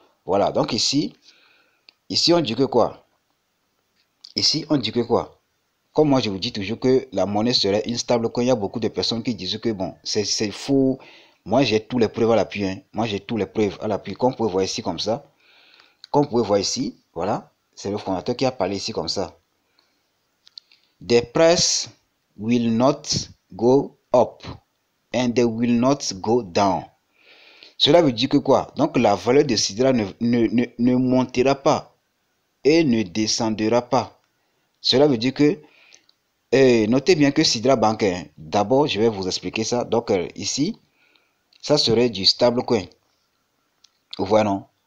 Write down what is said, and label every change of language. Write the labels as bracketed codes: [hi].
[fr] Voilà, donc ici on dit que quoi? Ici, on dit que quoi? Comme moi, je vous dis toujours que la monnaie serait instable. Quand il y a beaucoup de personnes qui disent que bon, c'est faux. Moi, j'ai tous les preuves à l'appui. Hein. Moi, j'ai tous les preuves à l'appui. Comme vous pouvez voir ici, comme ça. Comme vous pouvez voir ici, voilà. C'est le fondateur qui a parlé ici, comme ça. [en] The price will not go up and they will not go down. [fr] Cela veut dire que quoi? Donc, la valeur de Sidra ne montera pas et ne descendra pas. Cela veut dire que notez bien que Sidra Bank, d'abord je vais vous expliquer ça. Donc ici, ça serait du stablecoin. Vous voyez non?